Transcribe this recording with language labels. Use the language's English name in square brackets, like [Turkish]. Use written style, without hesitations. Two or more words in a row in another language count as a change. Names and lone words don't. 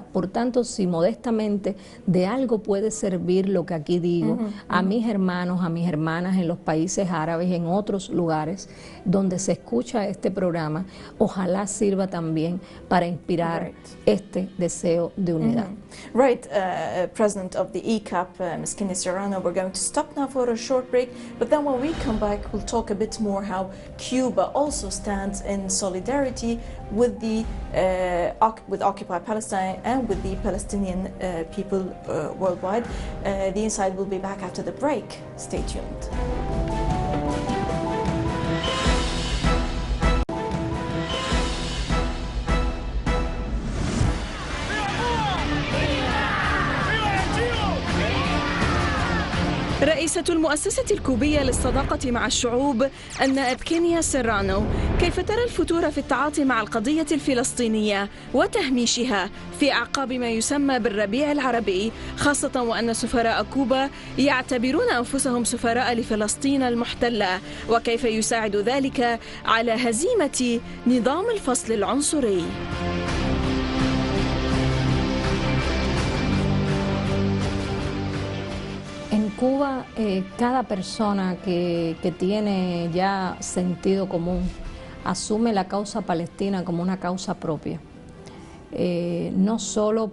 [Spanish] Por tanto, si modestamente de algo puede servir lo que aquí digo a mis hermanos, a mis hermanas en los países árabes, en otros lugares donde se escucha este programa, ojalá sirva también para inspirar este deseo de unidad. [English] Right, President of the ECAP, Ms. Kenya Sورانو, we're going to stop now for a short break, but then when we come back, we'll talk a bit more how Cuba also stands in solidarity with the with Occupy Palestine and with the Palestinian people worldwide. The Inside will be back after the break. Stay tuned. [Arabic] رئيسة المؤسسة الكوبية للصداقة مع الشعوب النائب كينيا سورانو، كيف ترى الفتور في التعاطي مع القضية الفلسطينية وتهميشها في أعقاب ما يسمى بالربيع العربي، خاصة وأن سفراء كوبا يعتبرون أنفسهم سفراء لفلسطين المحتلة، وكيف يساعد ذلك على هزيمة نظام الفصل العنصري. [Spanish] En Cuba, cada persona que tiene ya sentido común asume la causa palestina como una causa propia, no solo